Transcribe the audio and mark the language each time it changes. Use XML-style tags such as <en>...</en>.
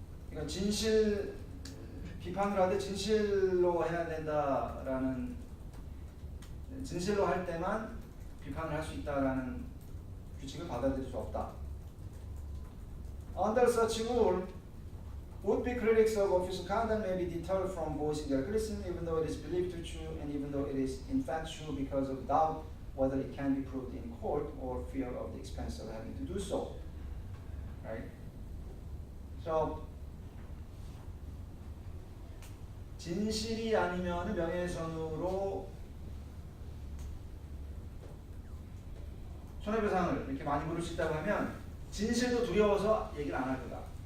<ko>그러니까 진실 비판을 할 때 진실로 해야 된다라는, 진실로 할 때만 비판을 할 수 있다라는 규칙을 받아들일 수 없다.</ko> <en>Under such rule, would-be critics of official conduct may be deterred from voicing their criticism even though it is believed to be true and even though it is in fact true because of doubt whether it can be proved in court or fear of the expense of having to do so. Right?</en> <ko>So 진실이 아니면 명예훼손으로 손해배상을 이렇게 많이 물을 수 있다고 하면 진실도 두려워서 얘기를 안 할 거다.</ko>